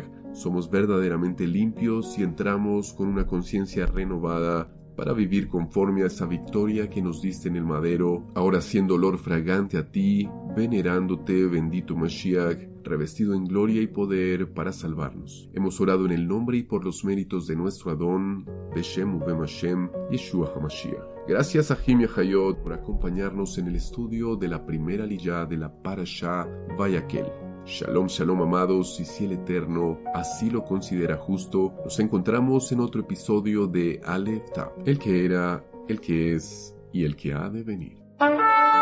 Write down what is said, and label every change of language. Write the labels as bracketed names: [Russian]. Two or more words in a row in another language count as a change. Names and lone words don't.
[Spanish] Somos verdaderamente limpios y entramos con una conciencia renovada para vivir conforme a esa victoria que nos diste en el madero, ahora siendo olor fragante a ti, venerándote, bendito Mashiach, revestido en gloria y poder para salvarnos. Hemos orado en el nombre y por los méritos de nuestro Adón, [Hebrew] בשם ובם השם ישוע המשיח. [Spanish] Gracias a Jim y a Hayot por acompañarnos en el estudio de la primera liyá de la Parashá Vayakel. [Hebrew] שלום שלום, [Spanish] amados, y si el Eterno así lo considera justo, nos encontramos en otro episodio de Aleph Tav, el que era, el que es y el que ha de venir.